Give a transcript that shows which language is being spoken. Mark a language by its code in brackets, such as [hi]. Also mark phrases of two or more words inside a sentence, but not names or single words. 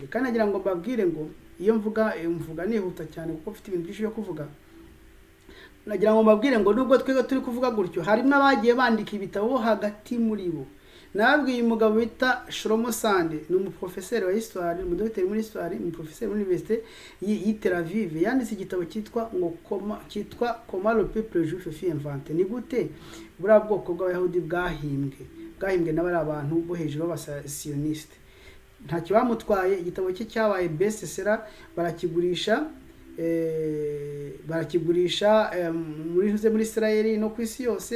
[rw] Kandi nagira ngo mbabwire ngo iyo mvuga nihuta cyane kuko mfite ibintu byinshi byo kuvuga. Nagira ngo mbabwire ngo nubwo twebwe turi kuvuga gutyo, harimo abagiye bandika ibitabo hagati muri bo. Nabwiye umugabo bita Shlomo Sande, ni umuprofeseri wa histoire, umudokiteri muri histoire, umuprofeseri muri université y'i Tel Aviv. Yanditse igitabo cyitwa Comment le peuple juif fut inventé. Ni gute buriya bwoko bw'Abayahudi bwahimbwe n'abari abantu bo hejuru b'abasioniste. Ntacyo bamutwaye, igitabo cye cyabaye [en] best seller, [rw] barakigurisha muri Israel no ku isi yose.